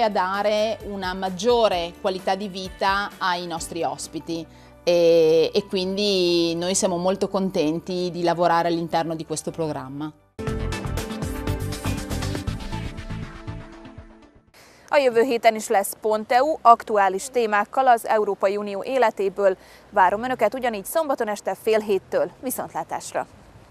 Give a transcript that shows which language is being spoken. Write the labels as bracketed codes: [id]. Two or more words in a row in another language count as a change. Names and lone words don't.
[it] a dare una maggiore qualità di vita ai nostri ospiti e quindi noi siamo molto contenti di lavorare all'interno di questo programma. [hu] A jövő héten is lesz Pont.eu, aktuális témákkal az Európai Unió életéből. Várom Önöket ugyanígy szombaton este 6:30-től. Viszontlátásra!